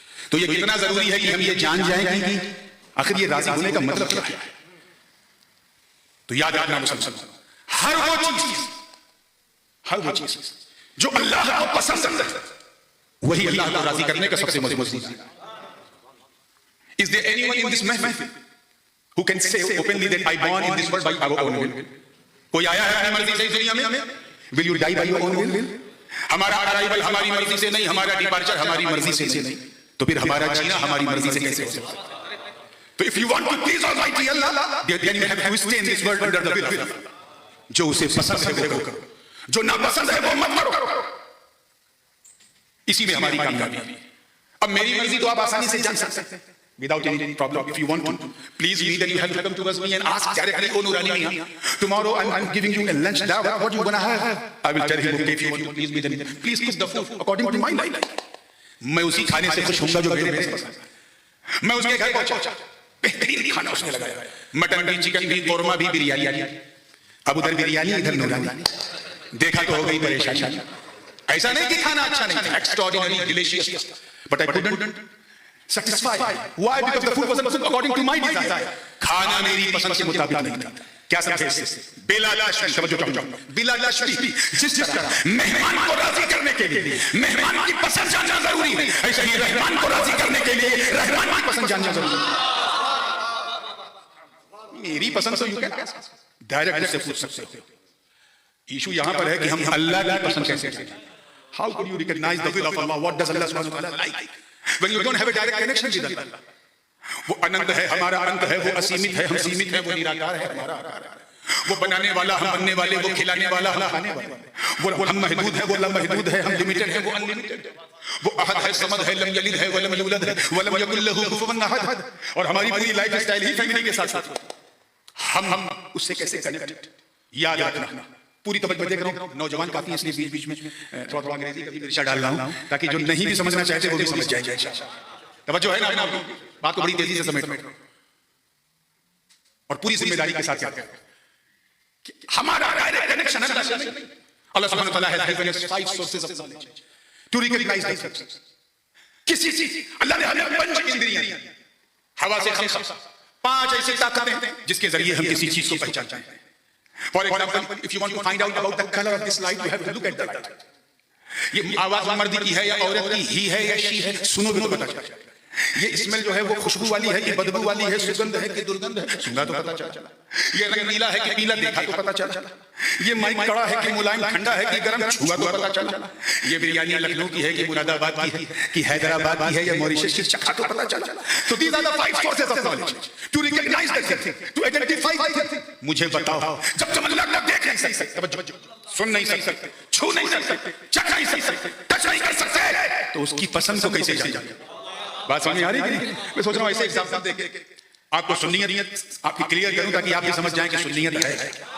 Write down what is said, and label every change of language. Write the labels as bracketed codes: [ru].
[ur] تو یہ کتنا ضروری ہے کہ ہم یہ جان جائیں کہ آخر یہ راضی ہونے کا مطلب کیا ہے. تو یاد رکھنا مسلمان، ہر وہ چیز جو اللہ کو پسند ہے وہی اللہ کو راضی کرنے کا سب سے مضبوط ہے. [en] Is there anyone in this mahfil who can say openly that I born in this world by our own will? [ur] کوئی آیا ہے اپنی مرضی سے اس دنیا میں؟ [en] Will you die by your own will? [ur] ہمارا arrival ہماری مرضی سے نہیں، ہمارا departure ہماری مرضی سے نہیں، تو پھر ہمارا جینا ہماری مرضی سے کیسے ہو سکتا ہے؟ تو [en] if you want to please Almighty Allah, then you have to stay in this world under the will of Allah. [ur] جو اسے پسند ہے وہ کرو، جو ناپسند ہے وہ مت کرو. اسی میں ہماری کامیابی ہے. اب میری مرضی تو آپ آسانی سے جان سکتے ہیں [en] without any problem. If you want to please me, then you have to come towards me and ask directly, oh Nurani Mia, tomorrow I'm giving you a lunch dawah, what you gonna have? I will tell him, okay, if you want to please me, then please cook the food according to my life. [ur] میں اسی کھانے سے خوش ہوں گا جو میرے پسند ہے. میں اس کے گھر پہنچا، بہترین کھانا اس نے لگایا، مٹن بھی، چکن بھی، قورمہ بھی، بریانی. اب ادھر بریانی ادھر نورانی. دیکھا تو ہو گئی پریشانی. ایسا نہیں کہ کھانا اچھا نہیں تھا، [en] extraordinary, delicious, but I couldn't satisfy. Why? Because the food wasn't according to my desire. [ur] کھانا میری پسند کے مطابق نہیں تھا. کیا سمجھے اس سے؟ بلا لاشمی، توجہ چاہوں، بلا لاشمی جس طرح مہمان کو راضی کرنے کے لیے مہمان کی پسند جاننا ضروری ہے، ایسا ہی رحمان کو راضی کرنے کے لیے رحمان کی پسند جاننا ضروری ہے. میری پسند تو یوں کہ ڈائریکٹ سے پوچھ سکتے ہو. ایشو یہاں پر ہے کہ ہم اللہ کی پسند کیسے کریں. [en] How could you recognize the will of Allah? What does Allah subhanahu wa ta'ala like? When you don't have a direct connection with Allah. [ur] وہ اننت ہے، ہمارا انت ہے، وہ اسیمت ہے، ہم سیمت ہے، وہ نراکار ہے، ہمارا آکار ہے. وہ بنانے والا، ہم بننے والے، وہ کھلانے والا، ہم کھانے والے. وہ ہم محدود ہے، وہ لامحدود ہے، ہم لمیٹڈ ہے، وہ ان لمیٹڈ ہے. وہ احد ہے، صمد ہے، لم یلد ہے ولم یولد ہے ولم یکن لہ کفوا احد. اور ہماری پوری لائف اسٹائل ہی فیملی کے ساتھ ساتھ. ہم اس سے کیسے کنیکٹ؟ یاد رکھنا. پوری توجہ دے کر رہا ہوں، نوجوان کافی اس لیے بیچ میں تھوڑا انگریزی کا بھی ارشاد ڈال رہا ہوں تاکہ جو نہیں بھی سمجھنا چاہتے وہ بھی سمجھ جائیں. توجہ ہے نا؟ بات کو بڑی تیزی سے سمیٹ اور پوری ذمہ داری کے ساتھ کہتے ہیں کہ ہمارا ڈائریکٹ کنیکشن اللہ سے نہیں. [en] اللہ سبحانہ وتعالی has given us 5 sources of knowledge to recognize things. [ur] کسی چیز اللہ نے ہمیں 5 اندریاں دی. ہوا سے 5 ایسی طاقتیں ہیں جس کے ذریعے ہم کسی چیز کو پہچانتے ہیں. [en] For example, if you want to find out about the color of this light, you have to look at the light. [ur] یہ آواز مرد کی ہے یا عورت کی، ہی ہے یا شی ہے، سنو گے تو پتہ چلے گا. یہ اسمیل جو ہے وہ خوشبو والی ہے کہ بدبو والی ہے، سگندھ ہے کہ درگندھ ہے، سنگا تو پتہ چلا. یہ رنگ نیلا ہے کہ پیلا، دیکھا تو پتہ چلا. یہ مائک کڑا ہے کہ ملائم ٹھنڈا ہے کہ گرم، چھوا تو پتہ چلا. یہ بریانی لکھنؤ کی ہے کہ مراد آباد کی ہے کہ حیدرآباد کی ہے یا موریشس کی، چکھا تو پتہ چلا. [en] So these are the 5 sources of knowledge to recognize the thing, to identify the thing. [ur] مجھے بتاؤ، جب تم اللہ کو دیکھ نہیں سکتے، سن نہیں سکتے، چھو نہیں سکتے، چکھ نہیں سکتے، ٹچ نہیں کر سکتے، تو اس کی پسند کو کیسے جانیں؟ بات سمجھ آ رہی ہے؟ میں سوچ رہا ہوں ایسے ایگزامپل دے کے آپ کو سنیت آپ کی کلیئر کروں تاکہ آپ یہ سمجھ جائیں کہ سنیت ہے.